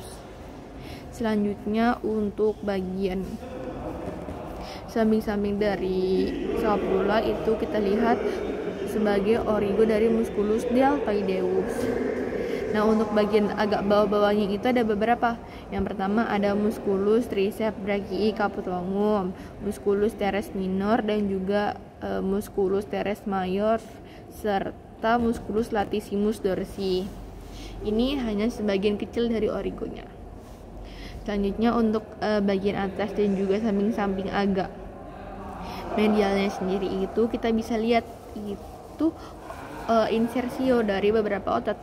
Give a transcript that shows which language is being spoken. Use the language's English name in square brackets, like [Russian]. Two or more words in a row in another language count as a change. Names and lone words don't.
[Indonesian] Selanjutnya untuk bagian samping-samping dari scapula itu kita lihat sebagai origo dari [Latin] musculus deltoideus. [Indonesian] Nah, untuk bagian agak bawah-bawahnya itu ada beberapa. Yang pertama ada [Latin] musculus triceps brachii caput longum, musculus teres minor [Indonesian] dan juga [Latin] musculus teres major serta musculus latissimus dorsi. [Indonesian] Ini hanya sebagian kecil dari origonya. Selanjutnya untuk bagian atas dan juga samping-samping agak medialnya sendiri itu kita bisa lihat itu insersio dari beberapa otot.